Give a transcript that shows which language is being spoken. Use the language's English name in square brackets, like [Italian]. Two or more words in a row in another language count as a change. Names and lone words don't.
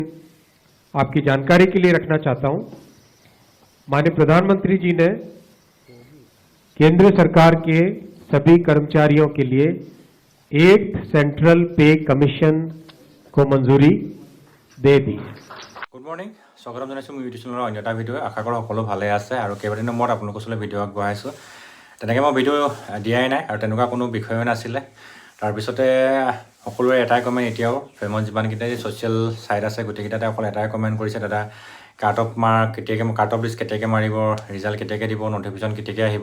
[Hindi] आपकी जानकारी के लिए रखना चाहता हूं। माननीय प्रधानमंत्री जी ने केंद्र सरकार के सभी कर्मचारियों के लिए 8th सेंट्रल पे कमीशन को मंजूरी दे दी। [English] good morning, [Assamese] स्वागतम জানাইছো মোৰ ইউটিউব চেনেলৰ অন্য এটা ভিডিঅ। আশা কৰোঁ সকলো ভালে আছে আৰু কেইবাদিনৰ মূৰত আপোনালোকৰ ওচৰলৈ ভিডিঅ' আগবঢ়াইছোঁ। তেনেকৈ মই ভিডিঅ' দিয়াই নাই আৰু তেনেকুৱা কোনো বিষয়ে নাছিলে। তাৰপিছতে সকলোৰে এটাই কমেণ্ট এতিয়াও ফেমাছ যিমানকেইটা [English] social site [Assamese] আছে গোটেইকেইটাতে অকল এটাই কমেণ্ট কৰিছে, দাদা [English] cut off list [Assamese] কেতিয়াকৈ মাৰিব, ৰিজাল্ট কেতিয়াকৈ দিব, নটিফিকেশ্যন কেতিয়াকৈ আহিব।